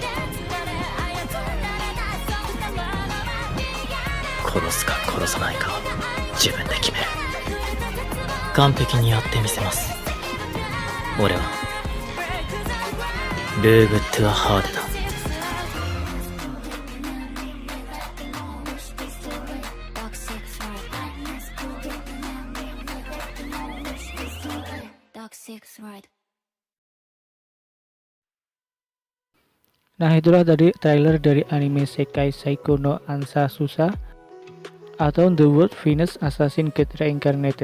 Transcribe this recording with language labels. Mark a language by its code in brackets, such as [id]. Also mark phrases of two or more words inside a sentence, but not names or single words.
[ja] 殺すか殺さないか自分で決める。完璧にやってみせます。俺はルーグ・トゥアハーデだ。 [id] Nah, itulah tadi trailer dari anime Sekai Saiko no Ansa Susa atau The World Venus Assassin Get Reincarnated.